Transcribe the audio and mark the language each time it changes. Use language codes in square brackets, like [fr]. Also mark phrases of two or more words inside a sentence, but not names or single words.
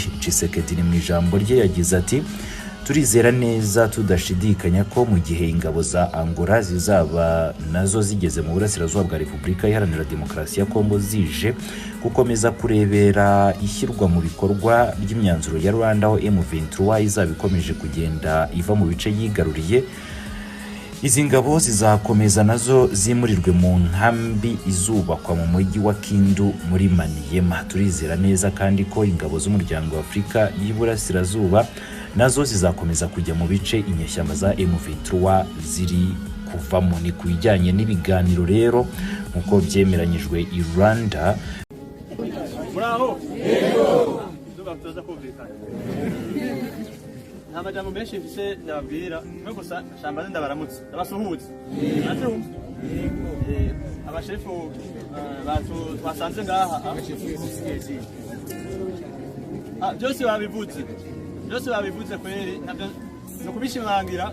[rw] Tshisekedi ni mu ijambo rye yagize ati, turizera neza tudashidikanya ko mu gihe ingabo za Angola zizaba nazo zigeze mu burasirazuba bwa Repubulika Iharanira Demokarasi ya Kongo zije gukomeza kurebera ishyirwa mu bikorwa ry'imyanzuro ya Rwanda, aho M23 izaba ikomeje kugenda iva mu bice yigaruriye, izi ngabo zizakomeza nazo zimurirwe mu nkambi izubakwa mu mujyi wa Kindu muri Maniema. Turizera neza kandi ko ingabo z'umuryango wa Afurika y'Iburasirazuba nazo zizakomeza kujya mu bice inyeshyamba za M23 ziri kuvamo. Ni kujyanye n'ibiganiro rero nkuko byemeranyijwe i Rwanda. Bravo! Yego! Tuza kumvikana. [rn] Nta majambo menshi mfise ndababwira, no gusa shambaze ndabaramutse, ndabasuhuza. Abashefu twasanze ngaha byose babivuze kweri, nabyo no kubishimangira.